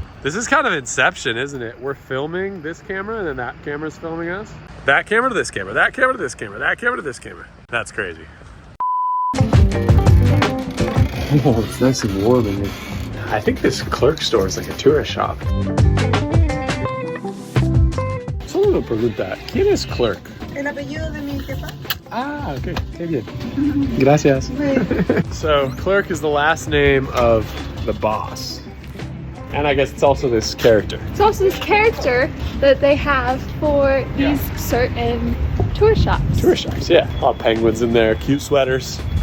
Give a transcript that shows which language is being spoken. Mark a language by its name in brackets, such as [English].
[English] This is kind of Inception, isn't it? We're filming this camera and then that camera's filming us. That camera to this camera, that camera to this camera, that camera to this camera. That's crazy. Oh, it's nice and warm in here. I think this clerk store is like a tourist shop. [Spanish] Solo pregunta, ¿quién es clerk? El apellido de mi jefa. Ah, okay, qué bien. Gracias. [English] So, clerk is the last name of the boss. And I guess it's also this character. It's also this character that they have for these certain tourist shops. Tourist shops, yeah. A lot of penguins in there, cute sweaters.